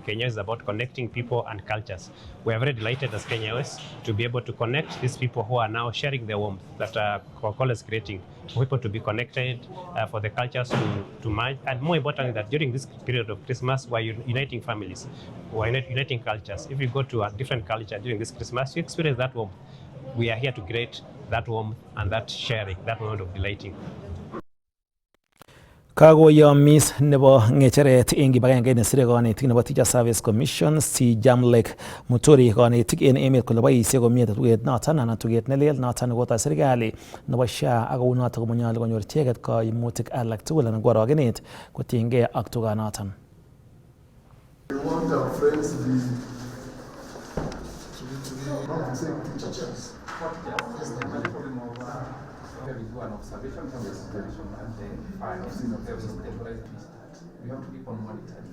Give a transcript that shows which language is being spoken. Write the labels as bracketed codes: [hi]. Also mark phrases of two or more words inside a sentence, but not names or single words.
[en] Kenya is about connecting people and cultures. We are very delighted as Kenya Airways to be able to connect these people who are now sharing the warmth that Coca-Cola is creating, for people to be connected, for the cultures to merge, and more importantly, that during this period of Christmas, we're uniting families, we're uniting cultures. If you go to a different culture during this Christmas, you experience that warmth. We are here to create that warmth and that sharing, that moment of delighting. [kln] Kakoyomis nebo ngecheret eng kibagenge nesire konetik nebo Teacher Service Commission si Jamlek Muturi konetik en emet kole boisie komie tuget noton anan tuget nelel noton nekotoi serikali nebo SHA ak kou noton komonyolu konyor icheket koimutik alak tugul anan ko orogenet kotiengei ak tuganoton. [en] We want our friends to be teachers. do an observation, we have a situation, and then find a stabilized restart. We have to keep on monitoring.